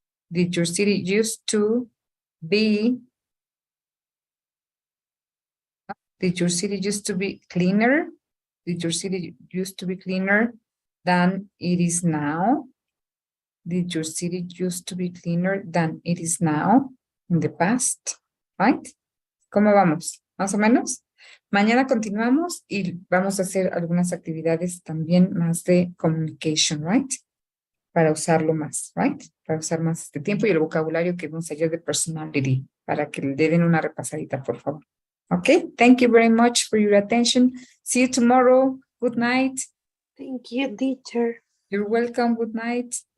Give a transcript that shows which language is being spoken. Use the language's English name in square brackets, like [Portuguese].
[English] Did your city used to be, did your city used to be cleaner? Did your city used to be cleaner than it is now? Did your city used to be cleaner than it is now in the past? Right? [Spanish] ¿Cómo vamos? ¿Más o menos? Mañana continuamos y vamos a hacer algunas actividades también más de communication, right? Para usarlo más, right? Para usar más este tiempo y el vocabulario que vamos ayer de personality, para que le den una repasadita, por favor. [English] Okay, thank you very much for your attention. See you tomorrow. Good night. Thank you, teacher. You're welcome. Good night.